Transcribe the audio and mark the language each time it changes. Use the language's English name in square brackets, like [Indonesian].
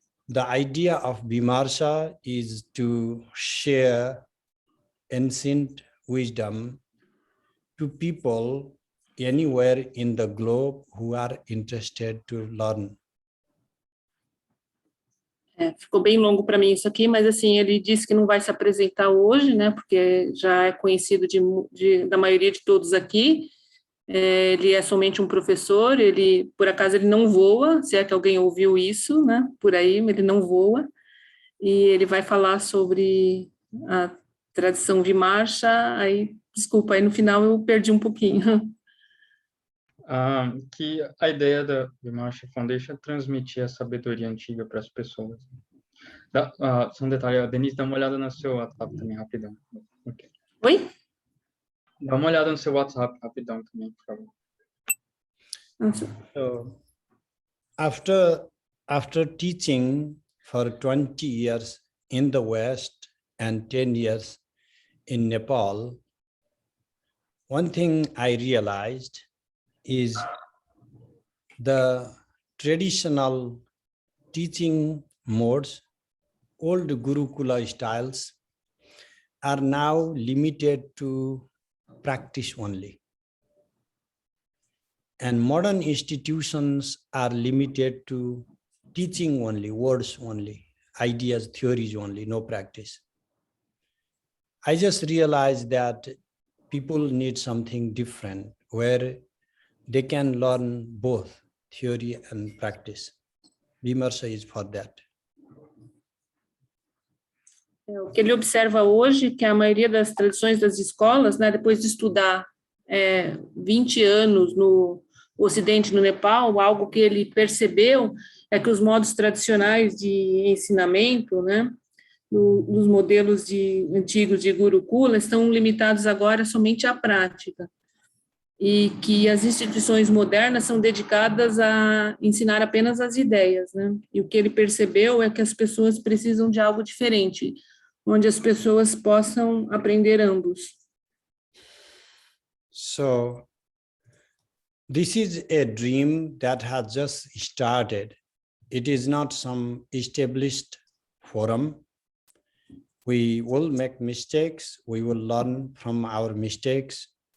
[English] The idea of Vimarsha is to share ancient wisdom to people anywhere in the globe who are interested to learn. [Portuguese] Ficou bem longo para mim isso aqui, mas assim, ele disse que não vai se apresentar hoje, né, porque já é conhecido da maioria de todos aqui. Ele é somente um professor, por acaso ele não voa, se é que alguém ouviu isso, né, por aí, ele não voa, e ele vai falar sobre a tradição de marcha, aí, desculpa, aí no final eu perdi um pouquinho. Que a ideia da Vimarsha Foundation é transmitir a sabedoria antiga para as pessoas. Só um detalhe, a Denise, dá uma olhada no seu WhatsApp também, rapidão. [English] Okay. [Portuguese] Oi? Dá uma olhada no seu WhatsApp, rapidão também, por favor. [English] So, after teaching for 20 years in the West and 10 years in Nepal, one thing I realized is the traditional teaching modes, old Gurukula styles, are now limited to practice only. And modern institutions are limited to teaching only, words only, ideas, theories only, no practice. I just realized that people need something different where they can learn both theory and practice. Vimarsha is for that. [Portuguese] O que ele observa hoje, que a maioria das tradições das escolas, né, depois de estudar 20 anos no Ocidente, no Nepal, algo que ele percebeu é que os modos tradicionais de ensinamento, né, nos modelos antigos de Gurukula, estão limitados agora somente à prática. E que as instituições modernas são dedicadas a ensinar apenas as ideias, né? E o que ele percebeu é que as pessoas precisam de algo diferente, onde as pessoas possam aprender ambos. [English] So, This is a dream that has just started. It is not some established forum. We will make mistakes. We will learn from our mistakes.